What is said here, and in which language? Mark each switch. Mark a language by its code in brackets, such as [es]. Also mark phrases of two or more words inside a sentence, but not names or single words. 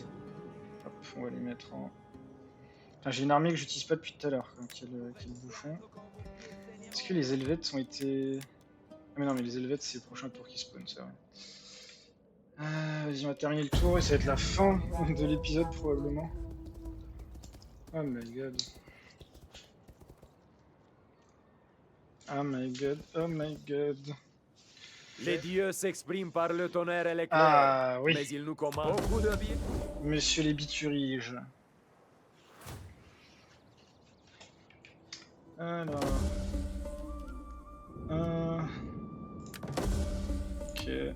[fr] Hop, on va les mettre en... Enfin, j'ai une armée que j'utilise pas depuis tout à l'heure. Quel bouffon. Est-ce que les Helvètes ont été... Ah mais non, mais les Helvètes, c'est le prochain tour qui spawn, c'est vrai. Vas-y, on va terminer le tour et ça va être la fin de l'épisode probablement. [en] Oh my god. Oh my god, oh my god. [fr] Les dieux s'expriment par le tonnerre et l'éclair, Ah oui, mais ils nous commandent beaucoup de bien. monsieur les bituriges. Alors... Ok.